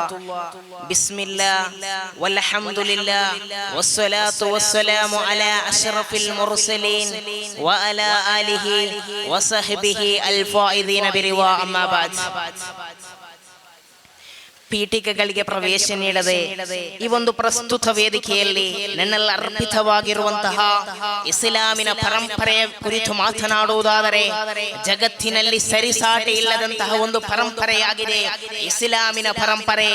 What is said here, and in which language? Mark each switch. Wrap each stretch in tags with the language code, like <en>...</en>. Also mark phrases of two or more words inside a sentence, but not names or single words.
<ar>بسم الله والحمد لله والصلاة والسلام على أشرف المرسلين وعلى آله وصحبه الفائزين برضا. أما بعد.</ar> <kn>ಪೀಠಿಕೆಗಳಿಗೆ ಪ್ರವೇಶ ನೀಡದೆ ಈ ಒಂದು ಪ್ರಸ್ತುತ ವೇದಿಕೆಯಲ್ಲಿ ನನ್ನೆಲ್ಲ ಅರ್ಪಿತವಾಗಿರುವಂತಹ ಇಸ್ಲಾಮಿನ ಪರಂಪರೆಯ ಕುರಿತು ಮಾತನಾಡುವುದಾದರೆ, ಜಗತ್ತಿನಲ್ಲಿ ಸರಿಸಾಟಿ ಇಲ್ಲದಂತಹ ಒಂದು ಪರಂಪರೆಯಾಗಿದೆ ಇಸ್ಲಾಮಿನ ಪರಂಪರೆ.</kn>